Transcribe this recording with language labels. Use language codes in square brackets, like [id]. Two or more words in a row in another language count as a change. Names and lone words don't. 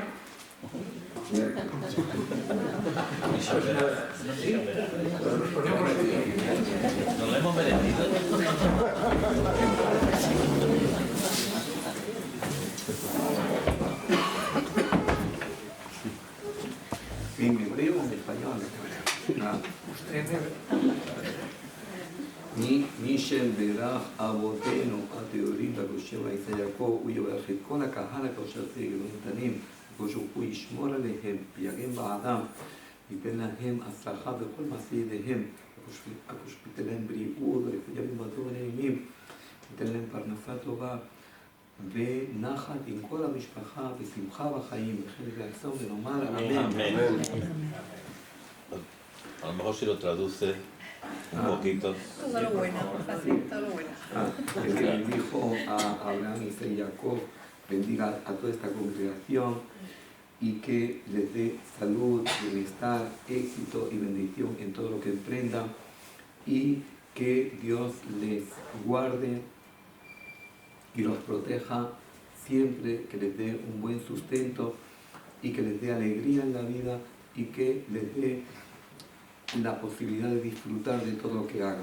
[es] Pues nada, ¿sí? Nos ponemos de pie. Nos lo hemos merecido. En hebreo o en español. [he] מי שברך אבותינו הטהורים בגושים ויצא יעקב, הוא יברך את כל הקהל הקדוש הזה ונתנים, הקדוש ברוך הוא ישמור עליהם ויגן בעדם, ייתן להם הצלחה בכל מעשה ידיהם, הקדוש ייתן להם בריאות ורפואה במזון ונעימים, ייתן להם פרנסה טובה ונחת עם כל המשפחה ושמחה בחיים, וכן יעצור ונאמר אמן. [es] A lo mejor si lo traduce un poquito. Todo lo bueno, así, todo lo bueno. El que bendijo a Abraham, Isaac y Jacob, bendiga a toda esta congregación y que les dé salud, bienestar, éxito y bendición en todo lo que emprendan, y que Dios les guarde y los proteja siempre, que les dé un buen sustento y que les dé alegría en la vida y que les dé la posibilidad de disfrutar de todo lo que hagan.